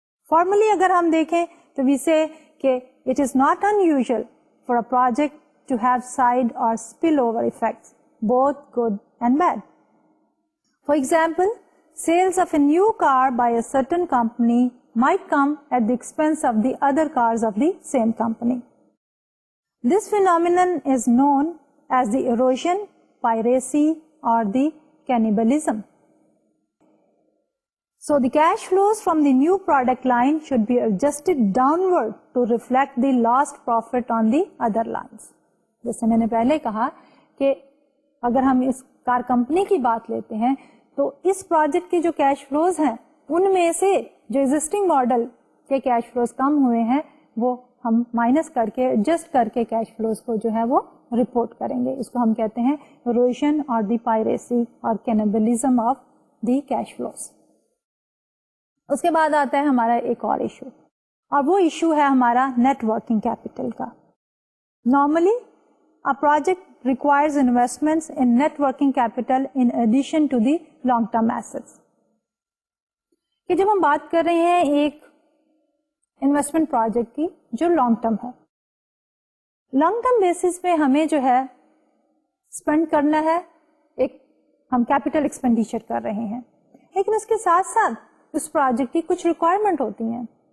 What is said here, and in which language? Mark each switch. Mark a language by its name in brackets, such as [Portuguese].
[English] formally [Urdu] اگر ہم دیکھیں تو [English] وی سے کہ it is not in usual for a project to have side اور spell over effects both good and bad. For example, sales of a new car by a certain company might come at the expense of the other cars of the same company. This phenomenon is known as the erosion, piracy, or the cannibalism. So the cash flows from the new product line should be adjusted downward to reflect the lost profit on the other lines. [Urdu] جیسے میں نے پہلے کہا کہ اگر ہم اس کار company کی بات لیتے ہیں تو اس پروجیکٹ کے جو کیش فلوز ہیں ان میں سے جو ایگزسٹنگ ماڈل کے کیش فلوز کم ہوئے ہیں وہ ہم مائنس کر کے ایڈجسٹ کر کے کیش فلوز کو جو ہے وہ رپورٹ کریں گے. اس کو ہم کہتے ہیں erosion اور دی پائریسی اور cannibalism of the cash flows. اس کے بعد آتا ہے ہمارا ایک اور ایشو, اور وہ ایشو ہے ہمارا نیٹ ورکنگ کیپٹل کا. [English] Normally a project requires investments in net working capital in addition to the long term assets. [Urdu] کہ جب ہم بات کر رہے ہیں ایک انویسٹمنٹ پروجیکٹ کی جو لانگ ٹرم ہے, لانگ ٹرم بیسس پہ ہمیں جو ہے اسپینڈ کرنا ہے, ایک ہم کیپٹل ایکسپینڈیچر کر رہے ہیں, لیکن اس کے ساتھ ساتھ اس پروجیکٹ کی کچھ ریکوائرمنٹ ہوتی ہیں.